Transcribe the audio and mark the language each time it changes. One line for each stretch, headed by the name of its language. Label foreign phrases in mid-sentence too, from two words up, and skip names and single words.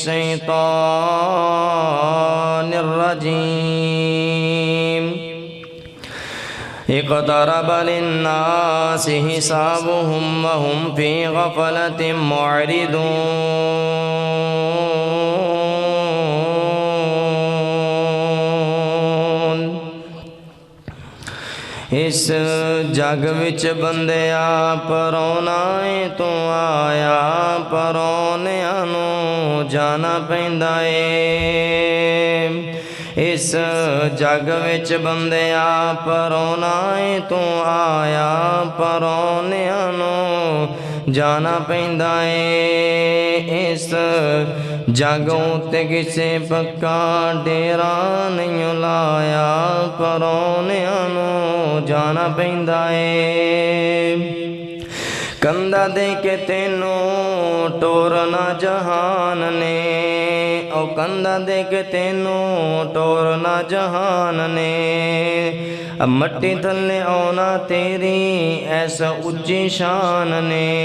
Arabic: الشيطان الرجيم اقترب للناس حسابهم وهم في غفلة
Punjabi: معرضون اس جگ وچ بندیا پرونا تو آیا پرونیاں نو جانا پیندا اے اس جگ وچ بندیا پرونا تو آیا پرونیاں نو جانا پیندا اے اس جگ اُتے کسے پکا ڈیرا نہیں لایا پرونیاں نو جانا پیندا اے کندھا دے کے تینوں ٹورنا جہان نے او کندھا دے کے تینوں ٹورنا جہان نے اب مٹی تھلے آنا تیری ایسا اچھی شان نے